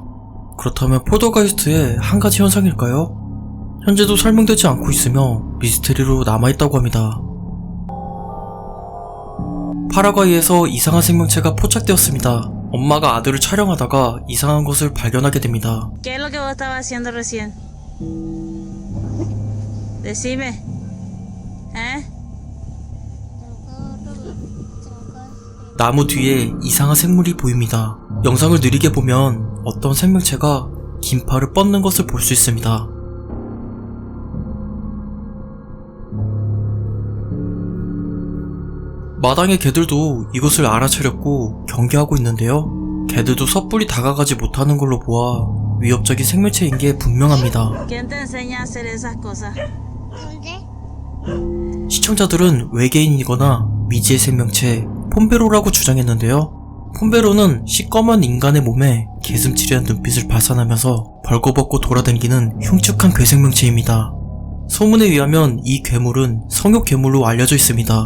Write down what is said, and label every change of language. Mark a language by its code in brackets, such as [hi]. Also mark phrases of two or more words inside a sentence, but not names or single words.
[ko] 그렇다면 폴더가이스트의 한 가지 현상일까요? 현재도 설명되지 않고 있으며 미스테리로 남아있다고 합니다. 파라과이에서 이상한 생명체가 포착되었습니다. 엄마가 아들을 촬영하다가 이상한 것을 발견하게 됩니다. [es] ¿Qué es lo que vos estabas haciendo recién? Decime. ¿Eh? [ko] 나무 뒤에 이상한 생물이 보입니다. 영상을 느리게 보면 어떤 생명체가 긴 팔을 뻗는 것을 볼 수 있습니다. 마당의 개들도 이것을 알아차렸고 경계하고 있는데요. 개들도 섣불리 다가가지 못하는 걸로 보아 위협적인 생명체인 게 분명합니다. [es] ¿Quién te enseña a hacer esas cosas? [ko] 시청자들은 외계인이거나 미지의 생명체 폼베로라고 주장했는데요. 폼베로는 시꺼먼 인간의 몸에 개슴츠레한 눈빛을 발산하면서 벌거벗고 돌아다니는 흉측한 괴생명체입니다. 소문에 의하면 이 괴물은 성욕 괴물로 알려져 있습니다.